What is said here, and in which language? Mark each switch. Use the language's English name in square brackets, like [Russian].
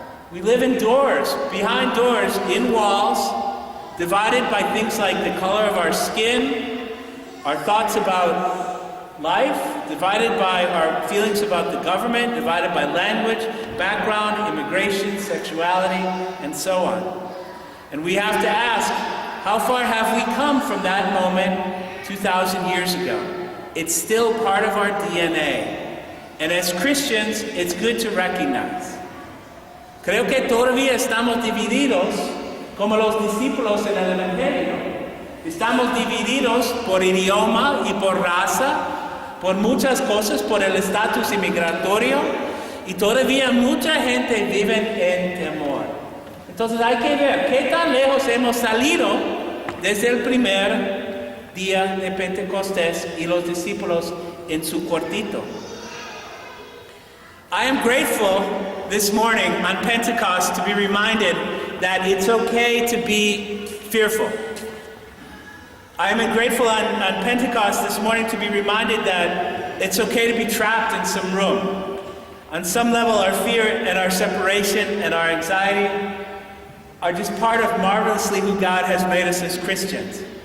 [English] We live in doors, behind doors, in walls, divided by things like the color of our skin, our thoughts about life, divided by our feelings about the government, divided by language, background, immigration, sexuality, and so on. And we have to ask, how far have we come from that moment 2,000 years ago? It's still part of our DNA. And as Christians, it's good to recognize. [Spanish] Creo que todavía estamos divididos como los discípulos en el Evangelio. Estamos divididos por idioma y por raza, por muchas cosas, por el estatus inmigratorio, y todavía mucha gente vive en temor. Entonces hay que ver qué tan lejos hemos salido desde el primer día de Pentecostés y los discípulos en su cuartito. [English] I am grateful this morning on Pentecost to be reminded that it's okay to be fearful. I am grateful on Pentecost this morning to be reminded that it's okay to be trapped in some room. On some level, our fear and our separation and our anxiety are just part of marvelously who God has made us as Christians.